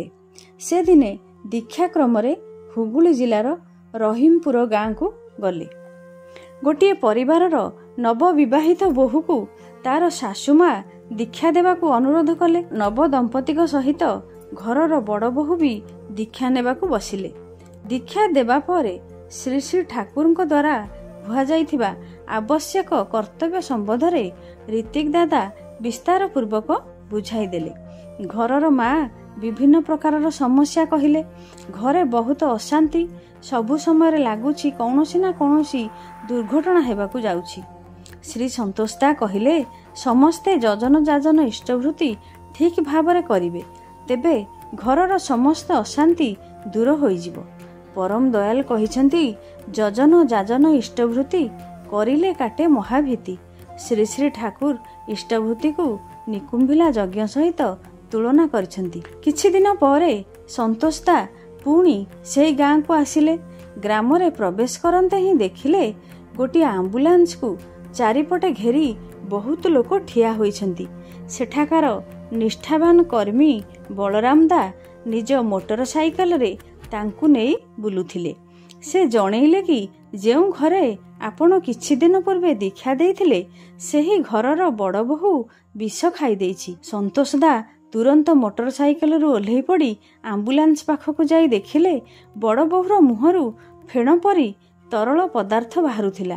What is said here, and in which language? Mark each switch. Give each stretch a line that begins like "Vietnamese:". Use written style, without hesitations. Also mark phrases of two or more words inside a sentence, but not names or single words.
Odia: ସେ ଦିନେ ଦୀକ୍ଷା କ୍ରମ ହୁଗୁଳି ଜିଲ୍ଲାର ରହିମପୁର ଗାଁ କୁ ଗଲେ। ଗୋଟେ ପରିବାରର ନବବିବାହିତ ବୋହୂ କୁ ତାର ଶାଶୁମା ଦୀକ୍ଷା ଦେବାକୁ ଅନୁରୋଧ କଲେ। ନବ ଦମ୍ପତିଙ୍କ ସହିତ ଘରର ବଡ଼ ବୋହୂ ଭି ଦୀକ୍ଷା ନେବାକୁ ବସିଲେ। ଦୀକ୍ଷା ଦେବା ପରେ ଶ୍ରୀ ଶ୍ରୀ ଠାକୁର ଦ୍ୱାରା ଭୁଆ ଯାଇଥିବା ଆବଶ୍ୟକ କର୍ତ୍ତବ୍ୟ ସମ୍ବନ୍ଧରେ ଋତ୍ୱିକ ଦାଦା ବିସ୍ତାର ପୂର୍ବକ ବୁଝାଇ ଦେଲେ। ଘରର ମାଁ ବିଭିନ୍ନ ପ୍ରକାରର ସମସ୍ୟା କହିଲେ। ଘରେ ବହୁତ ଅଶାନ୍ତି, ସବୁ ସମୟ ଲାଗୁଛି
Hindi: कौनसी ना कौनसी
Odia: ଦୁର୍ଘଟଣା ହେବାକୁ ଯାଉଛି। ଶ୍ରୀ ସନ୍ତୋଷଦା କହିଲେ ସମସ୍ତେ ଯଜନ ଯାଜନ ଇଷ୍ଟଭୃତି ଠିକ ଭାବରେ କରିବେ, ତେବେ ଘରର ସମସ୍ତ ଅଶାନ୍ତି ଦୂର ହୋଇଯିବ। ପରମ ଦୟାଲ କହିଛନ୍ତି ଯଜନ ଯାଜନ ଇଷ୍ଟଭୃତି କରିଲେ କାଟେ ମହାଭୀତି। ଶ୍ରୀ ଶ୍ରୀ ଠାକୁର ଇଷ୍ଟଭୃତି କୁ ନିକୁମ୍ଭିଳା ଯଜ୍ଞ ସହିତ ତୁଳନା କରିଛନ୍ତି। କିଛି ଦିନ ପରେ ସନ୍ତୋଷଦା ପୁଣି ସେ ଗାଁ କୁ ଆସିଲେ। ଗ୍ରାମ ରେ ପ୍ରବେଶ କରୁ କରୁ ଦେଖିଲେ ଗୋଟେ ଆମ୍ବୁଲାନ୍ସ କୁ ଚାରିପଟେ ଘେରି ବହୁତ ଲୋକ ଠିଆ ହୋଇଛନ୍ତି। ସେଠାକାର ନିଷ୍ଠାବାନ କର୍ମୀ ବଳରାମ ଦା ନିଜ ମୋଟରସାଇକେଲ ରେ ତାଙ୍କୁ ନେଇ ବୁଲୁଥିଲେ। ସେ ଜଣାଇଲେ କି ଯେଉଁ ଘରେ ଆପଣ କିଛି ଦିନ ପୂର୍ବେ ଦୀକ୍ଷା ଦେଇଥିଲେ ସେହି ଘରର ବଡ଼ ବୋହୂ ବିଷ ଖାଇ ଦେଇଛି। ସନ୍ତୋଷଦା ତୁରନ୍ତ ମୋଟରସାଇକେଲ ରୁ ଓହ୍ଲେଇ ପଡ଼ି ଆମ୍ବୁଲାନ୍ସ ପାଖକୁ ଯାଇ ଦେଖିଲେ ବଡ଼ ବୋହୂର ମୁହଁରୁ ଫେଣ ପରି ତରଳ ପଦାର୍ଥ ବାହାରୁଥିଲା।